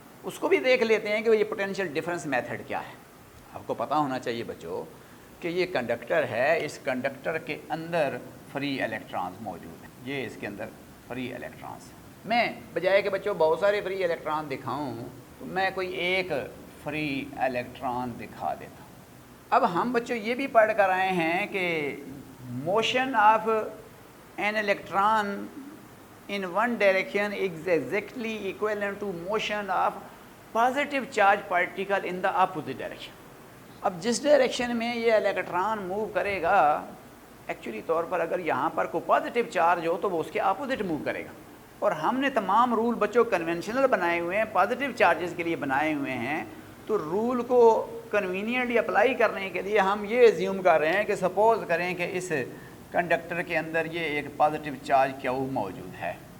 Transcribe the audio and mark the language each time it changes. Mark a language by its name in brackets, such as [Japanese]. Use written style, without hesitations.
[Urdu] اس کو بھی دیکھ لیتے ہیں کہ یہ پوٹینشیل ڈفرنس میتھڈ کیا ہے. آپ کو پتہ ہونا چاہیے بچوں کہ یہ کنڈکٹر ہے, اس کنڈکٹر کے اندر فری الیکٹرانز موجود ہیں. یہ اس کے اندر فری الیکٹرانز, میں بجائے کہ بچوں بہت سارے فری الیکٹران دکھاؤں تو میں کوئی ایک فری الیکٹران دکھا دیتا ہوں. اب ہم بچوں یہ بھی پڑھ کر آئے ہیں کہ [English] Motion of an electron in one direction is exactly equivalent to motion of positive charge particle in the opposite direction. [Urdu] اب جس ڈائریکشن میں یہ الیکٹران موو کرے گا ایکچولی طور پر اگر یہاں پر کوئی پازیٹیو چارج ہو تو وہ اس کے اپوزٹ موو کرے گا. اور ہم نے تمام رول بچوں کنونشنل بنائے ہوئے ہیں, پازیٹیو چارجز کے لیے بنائے ہوئے ہیں. تو رول کو کنوینئنٹلی اپلائی کرنے کے لیے ہم یہ ایزیوم کر رہے ہیں کہ سپوز کریں کہ اس کنڈکٹر کے اندر یہ ایک پازیٹیو چارج کیا وہ موجود ہے.